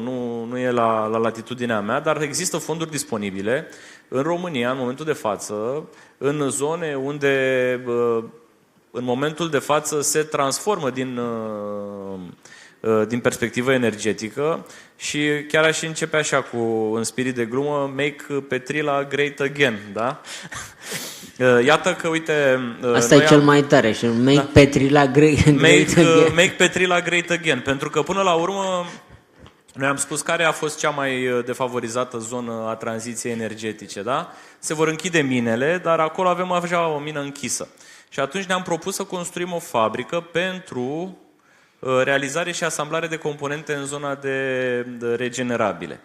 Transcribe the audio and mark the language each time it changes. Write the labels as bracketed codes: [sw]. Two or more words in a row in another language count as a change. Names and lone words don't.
[ro] Nu e la latitudinea mea, dar există fonduri disponibile în România, în momentul de față, în zone unde în momentul de față se transformă din perspectivă energetică și chiar aș începe așa în spirit de glumă, [en] make Petrila great again, [ro] da? Iată că, uite... Asta e cel mai tare și [en] make Petrila great again. Make Petrila great again, [ro] pentru că până la urmă noi am spus care a fost cea mai defavorizată zonă a tranziției energetice, da? Se vor închide minele, dar acolo avem așa o mină închisă. Și atunci ne-am propus să construim o fabrică pentru realizare și asamblare de componente în zona de regenerabile.